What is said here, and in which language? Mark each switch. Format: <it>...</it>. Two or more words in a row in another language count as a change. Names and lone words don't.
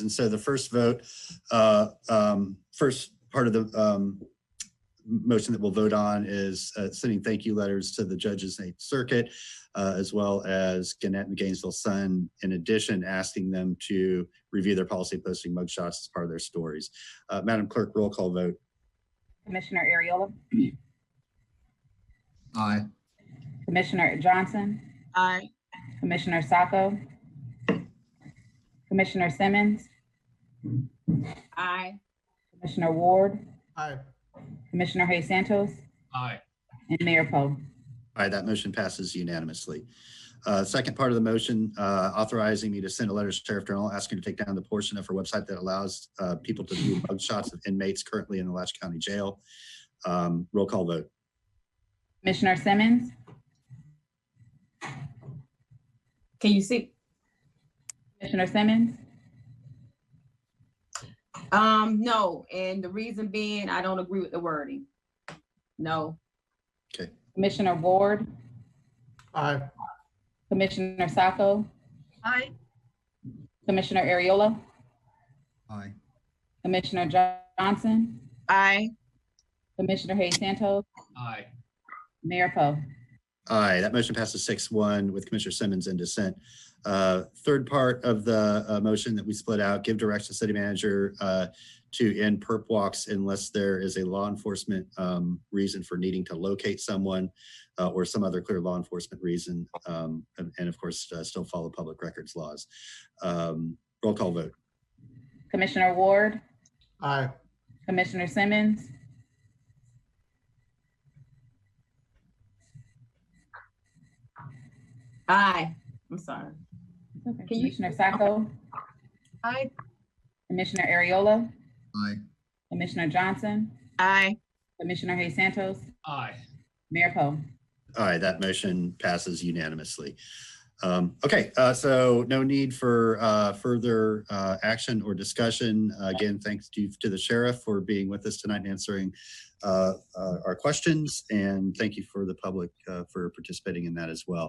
<en>And so the first vote, first part of the motion that we'll vote on is sending thank you letters to the judges in 8th Circuit, as well as Gannett and Gainesville Sun, in addition, asking them to review their policy posting mugshots as part of their stories. Madam Clerk, roll call vote. Commissioner Ariola. Aye. Commissioner Johnson. Aye. Commissioner Sacco. Commissioner Simmons. Aye. Commissioner Ward. Aye. Commissioner Hayes Santos. Aye. And Mayor Poe. Aye, that motion passes unanimously. Second part of the motion, authorizing me to send a letter to Sheriff Darnell asking to take down the portion of her website that allows people to view mugshots of inmates currently in the Alachua County Jail. Roll call vote. Commissioner Simmons. Can you see? Commissioner Simmons. No, and the reason being, I don't agree with the wording. No. Okay. Commissioner Ward. Aye. Commissioner Sacco. Aye. Commissioner Ariola. Aye. Commissioner Johnson, Aye. Commissioner Hayes Santos, Aye. Mayor Poe. Aye, that motion passes 6-1 with Commissioner Simmons in dissent. Third part of the motion that we split out, give direction to city manager to end perp walks unless there is a law enforcement reason for needing to locate someone or some other clear law enforcement reason. And of course, still follow public records laws. Roll call vote. Commissioner Ward, Aye. Commissioner Simmons, Aye. I'm sorry. Commissioner Sacco, Aye. Commissioner Ariola, Aye. Commissioner Johnson, Aye. Commissioner Hayes Santos, Aye. Mayor Poe. Aye, that motion passes unanimously. Okay, so no need for further action or discussion. Again, thanks to the sheriff for being with us tonight and answering our questions, and thank you for the public for participating in that as well.</en>